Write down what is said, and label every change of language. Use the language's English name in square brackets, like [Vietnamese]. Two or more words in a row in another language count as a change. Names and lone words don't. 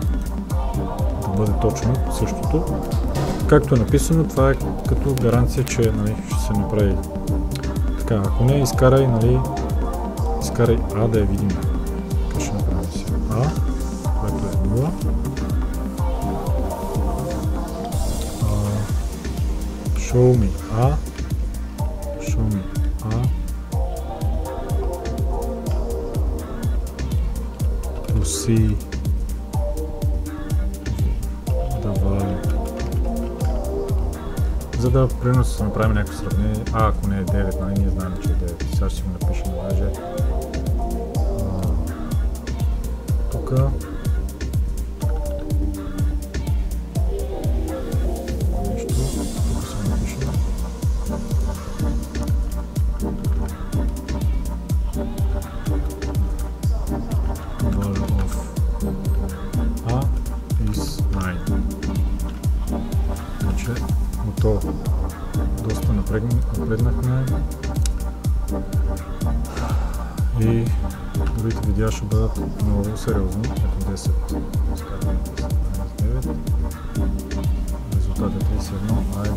[Bulgarian] Да бъде точно същото. Както е написано, това е като гаранция, че, нали, ще се направи. Така, ако не, изкарай, нали, изкарай А да я видим. Така ще направим си А, което е 0. [English] Show me A. Show me A. To see the value [Bulgarian] за да примерно се направим някакво сравнение. Ако не е 9, нали, ние знаем, че е 9. Сега ще си го напишем даже. Тук. Нещо. Тук се напишем. [English] Value of A is 9. [Bulgarian] Значи, готово. Доста напреднахме и другите видеа ще бъдат много сериозни. Ето 10. Скарваме 9. Резултат е 31, а е 10.